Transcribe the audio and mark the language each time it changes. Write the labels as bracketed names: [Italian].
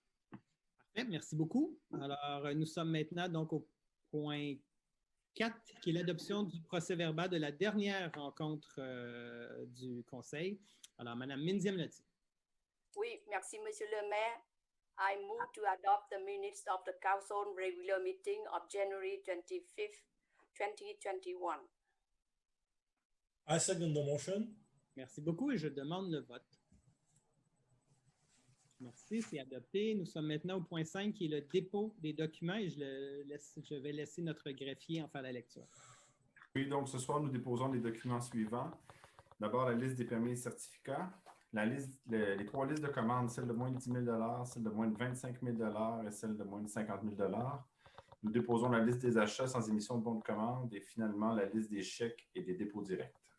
[French] Parfait, merci beaucoup. Alors, nous sommes maintenant donc au point 4, qui est l'adoption du procès-verbal de la dernière rencontre du Conseil. Alors, Mme Mindy Amlati. Oui, merci, Monsieur le maire. [English] I move to adopt the minutes of the council regular meeting of January 25th, 2021. I second the motion. [French] Merci beaucoup et je demande le vote. Merci, c'est adopté. Nous sommes maintenant au point 5 qui est le dépôt des documents et je vais laisser notre greffier en faire la lecture. Oui, donc ce soir, nous déposons les documents suivants. D'abord, la liste des permis et certificats, les 3 listes de commandes, celle de moins de 10 000 celle de moins de 25 000 et celle de moins de 50 000 Nous déposons la liste des achats sans émission de bons de commande et finalement la liste des chèques et des dépôts directs.